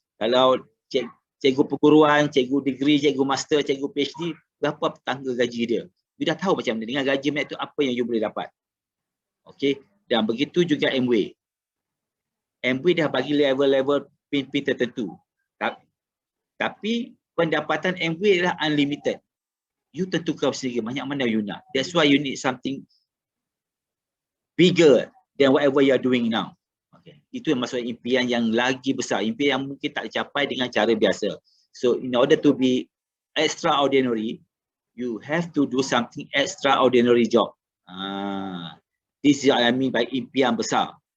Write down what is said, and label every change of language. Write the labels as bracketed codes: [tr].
[ms] Kalau cikgu perguruan, cikgu degree, cikgu master, cikgu PhD, berapa tangga gaji dia. You dah tahu macam mana. Dengan gaji macam tu, apa yang you boleh dapat. Okey. Dan begitu juga Amway. Amway dah bagi level-level pin-pin tertentu. Tapi pendapatan Amway adalah unlimited. You tentukan sendiri banyak mana you nak. [en] That's why you need something bigger than whatever you are doing now. Okay. [ms] Itu yang maksudnya impian yang lagi besar. Impian yang mungkin tak dicapai dengan cara biasa. [en] So in order to be extraordinary, you have to do something extraordinary job. This is what I mean by [ms] impian besar.